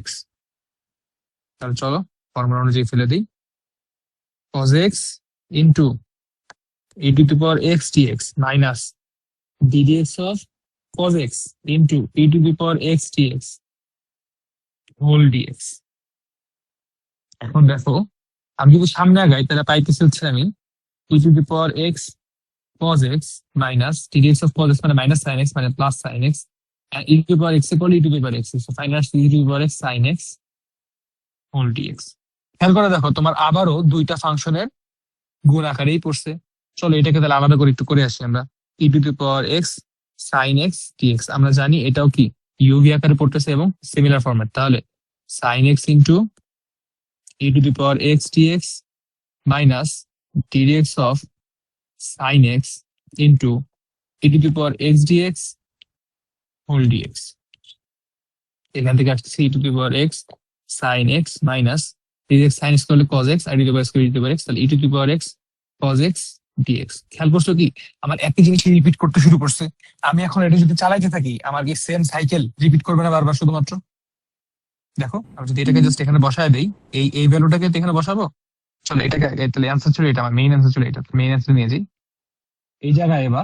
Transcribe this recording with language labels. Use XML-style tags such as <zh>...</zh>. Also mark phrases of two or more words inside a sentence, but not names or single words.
<bn>তাহলে চলো ফর্মুলা অনুযায়ী ফেলে দিই,</bn> <en>cos x into e to the power x dx minus ddx of cos x into e to the power x dx whole dx.</en> <bn>এখন দেখো আমি যদি সামনে আগাই তাহলে পাইতেছি হচ্ছে আমি</bn> <en>e to the power x cos x minus ddx of cos x মানে minus sin x মানে plus sin x, and e to the power x equal e to the power x, so finally e to the power x sin x whole dx.</en> <bn>খেয়াল করে দেখো তোমার আবারও দুইটা ফাংশনের গুণ আকারেই পড়ছে। চলো এটাকে তাহলে আলাদা করে একটু করে আসি আমরা।</bn> <en>e to the power x sin x dx</en> <bn>আমরা জানি এটাও কি uv আকারে পড়তেছে এবং</bn> <en>similar format, তাহলে sin x into e to the power x dx minus ddx of sin x into e to the power x dx whole dx.</en> <bn>এখান থেকে আসছে</bn> <en>e to the power x sin x minus dx sin x করলে cos x আর e to the power x করে e to the power x, তাহলে e to the power x cos x dx।</en> <bn>খেয়াল করছো কি আমার একই জিনিস রিপিট করতে শুরু করছে। আমি এখন এটা যদি চালাইতে থাকি আমার কি</bn> <en>same cycle</en> <bn>রিপিট করবে না বারবার শুধুমাত্র? দেখো আমি যদি এটাকে জাস্ট এখানে বসায় দেই, এই ভ্যালুটাকে তো এখানে বসাবো। চলো এটাকে তাহলে অ্যান্সার ছিল এটা, আমার</bn> <en>main answer</en> <bn>ছিল এটা,</bn> <en>main answer</en> <bn>নিয়ে যাই এই জায়গায় এবার।</bn>